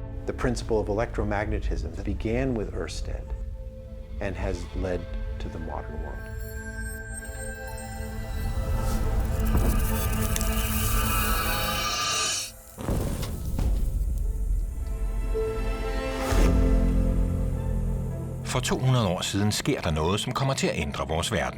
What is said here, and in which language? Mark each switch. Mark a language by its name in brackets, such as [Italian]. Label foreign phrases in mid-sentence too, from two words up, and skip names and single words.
[English] the principle of electromagnetism that began with Ørsted and has led to the modern world. [Danish] For 200 år siden sker der noget, som kommer til at ændre vores verden.